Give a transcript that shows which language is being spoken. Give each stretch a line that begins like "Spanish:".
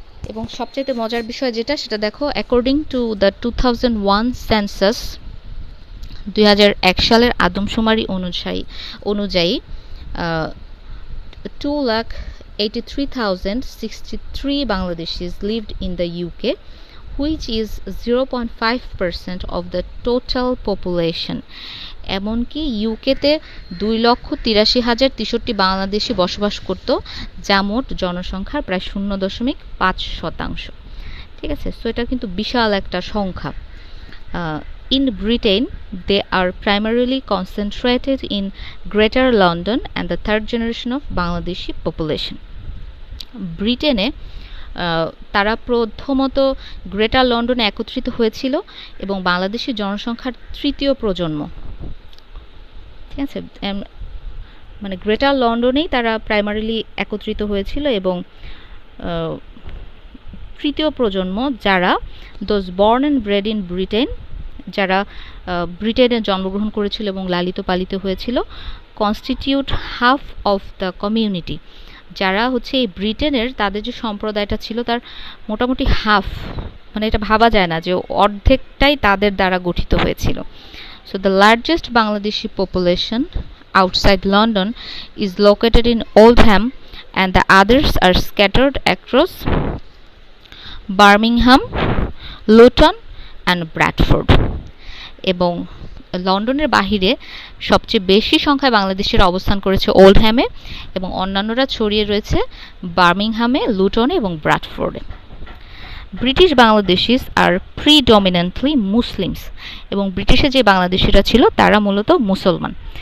Bangla: এবং সবচেয়ে মজার বিষয় যেটা, সেটা দেখো,
English: according to the 2001 census,
Bangla: 2001 সালের আদমশুমারি অনুযায়ী
English: 2,83,063 Bangladeshis lived in the UK, which is 0.5% of the total population.
Bangla: এমনকি ইউকেতে 2,83,063 বাংলাদেশি বসবাস করত, যা মোট জনসংখ্যার প্রায় 0.5%। ঠিক আছে, সো এটা কিন্তু বিশাল একটা সংখ্যা।
English: In Britain, they are primarily concentrated in Greater London and the third generation of Bangladeshi population.
Bangla: ব্রিটেনে তারা প্রথমত গ্রেটার লন্ডনে একত্রিত হয়েছিল এবং বাংলাদেশি জনসংখ্যার তৃতীয় প্রজন্ম। ঠিক আছে, মানে গ্রেটার লন্ডনেই তারা প্রাইমারিলি একত্রিত হয়েছিল এবং তৃতীয় প্রজন্ম যারা
English: those born and bred in Britain,
Bangla: যারা ব্রিটেনে জন্মগ্রহণ করেছিল এবং লালিত পালিত হয়েছিল,
English: Constitute half of the community.
Bangla: যারা হচ্ছে এই ব্রিটেনের তাদের যে সম্প্রদায়টা ছিল তার মোটামুটি হাফ, মানে এটা ভাবা যায় না যে অর্ধেকটাই তাদের দ্বারা গঠিত হয়েছিল।
English: So the largest Bangladeshi population outside London is located in Oldham and the others are scattered across Birmingham, Luton and Bradford.
Bangla: এবং লন্ডনের বাহিরে সবচেয়ে বেশি সংখ্যায় বাংলাদেশিরা অবস্থান করেছে ওল্ডহ্যামে এবং অন্যান্যরা ছড়িয়ে রয়েছে বার্মিংহামে, লুটনে এবং ব্র্যাডফোর্ডে।
English: British Bangladeshis are predominantly Muslims,
Bangla: এবং ব্রিটিশে যে বাংলাদেশিরা ছিল তারা মূলত মুসলমান।